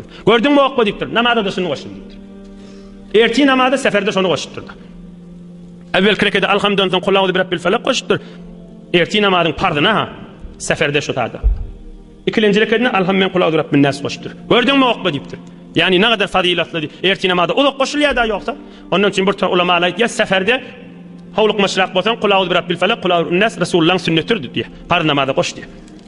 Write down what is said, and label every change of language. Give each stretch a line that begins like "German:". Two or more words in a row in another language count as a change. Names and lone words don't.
Turkmen: Gördüňmi Uqba diýipdir, namazda da şunu goşdum diýipdir. Erti namazda seferde şonu goşupdyr da. Evvelki rekede alhamdan soň
Arabic: قل أعوذ برب الفلق
Turkmen: goşupdyr. Erti namazyň pardyna ha, seferde şu taýda. İkinji reketde alham men
Arabic: قل أعوذ برب الناس
Turkmen: goşupdyr. Gördüňmi Uqba diýipdir.
Turkish: Yani ne kadar fazilatlı erti namazda o da koşulýar da yoksa.
Turkmen: Onun için bir ulama aýtýar seferde hawluk maşrak bolsaň
Arabic: قل أعوذ برب الفلق, قل أعوذ بالناس
Turkmen: Resulullah'ın sünnetidir diye. Par namazda koş diye.